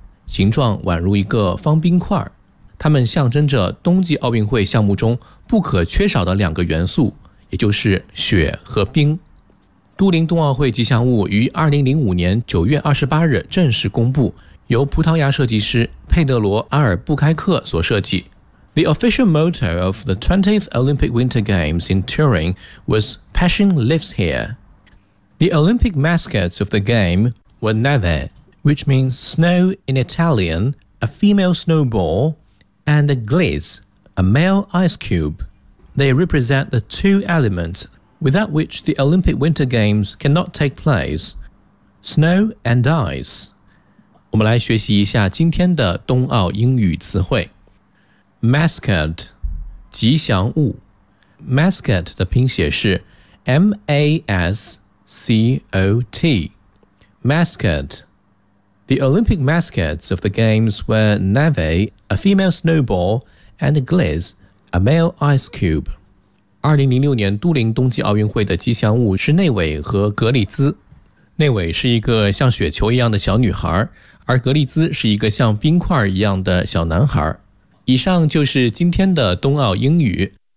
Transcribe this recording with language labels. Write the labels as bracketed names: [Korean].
[Chinese] 形状宛如一个方冰块，它们象征着冬季奥运会项目中不可缺少的两个元素，也就是雪和冰。都灵冬奥会吉祥物于2005年9月28日正式公布，由葡萄牙设计师佩德罗·阿尔布开克所设计。 [English] The official motto of the 20th Olympic Winter Games in Turin was Passion Lives Here. The Olympic mascots of the game were Neve, which means snow in Italian, a female snowball, and a Gliese, a male ice cube. They represent the two elements without which the Olympic Winter Games cannot take place, snow and ice. [Chinese] 我们来学习一下今天的冬奥英语词汇。 Mascot, 吉祥物。Mascot 的拼写是 M-A-S-C-O-T. Mascot. [English] The Olympic mascots of the games were Neve, a female snowball, and Gliese, a male ice cube. [Chinese] 2006年都灵冬季奥运会的吉祥物是内伟和格里兹。内伟是一个像雪球一样的小女孩，而格里兹是一个像冰块一样的小男孩。以上就是今天的冬奥英语。